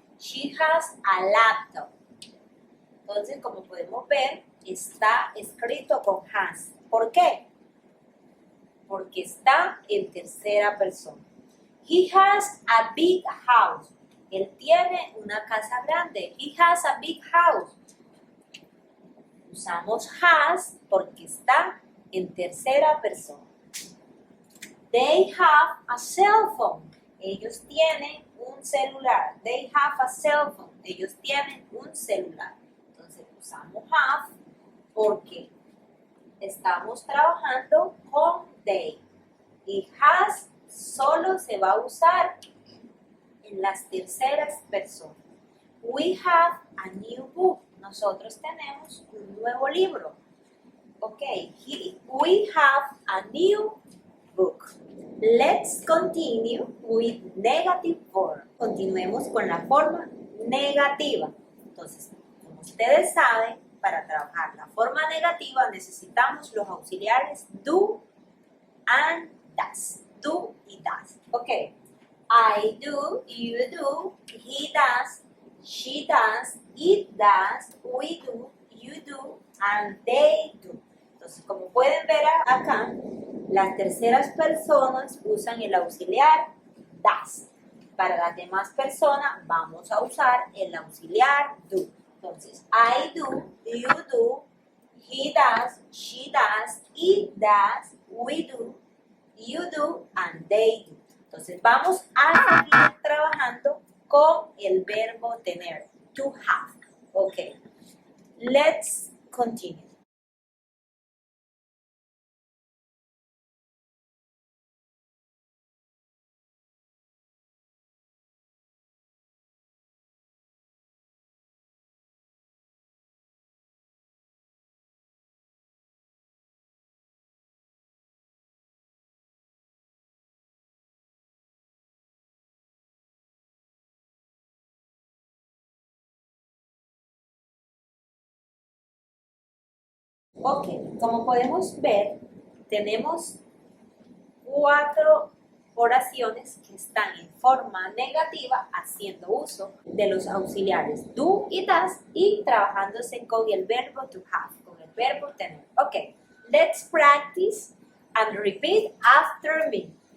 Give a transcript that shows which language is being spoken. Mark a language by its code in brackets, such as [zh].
[en] She has a laptop. [es] Entonces, como podemos ver, está escrito con has. ¿Por qué? Porque está en tercera persona. [en] He has a big house. [es] Él tiene una casa grande. [en] He has a big house. [es] Usamos has porque está en tercera persona. [en] They have a cell phone. [es] Ellos tienen un celular. [en] They have a cell phone. [es] Ellos tienen un celular. Entonces usamos have porque estamos trabajando con they. Y has solo se va a usar en las terceras personas. [en] We have a new book. [es] Nosotros tenemos un nuevo libro. [en] Ok, we have a new book. Let's continue with negative form. [es] Continuemos con la forma negativa. Entonces, como ustedes saben, para trabajar la forma negativa necesitamos los auxiliares do and does. Do y does. [en] Ok, I do, you do, he does, she does, it does, we do, you do, and they do. [es] Entonces, como pueden ver acá, las terceras personas usan el auxiliar does. Para las demás personas vamos a usar el auxiliar do. Entonces, [en] I do, you do, he does, she does, it does, we do, you do, and they do. [es] Entonces, vamos a seguir trabajando con el verbo tener, to have. [en] Ok, let's continue. [es] Ok, como podemos ver, tenemos 4 oraciones que están en forma negativa haciendo uso de los auxiliares do y does y trabajándose con el verbo to have, con el verbo tener. [en] Ok, let's practice and repeat after me.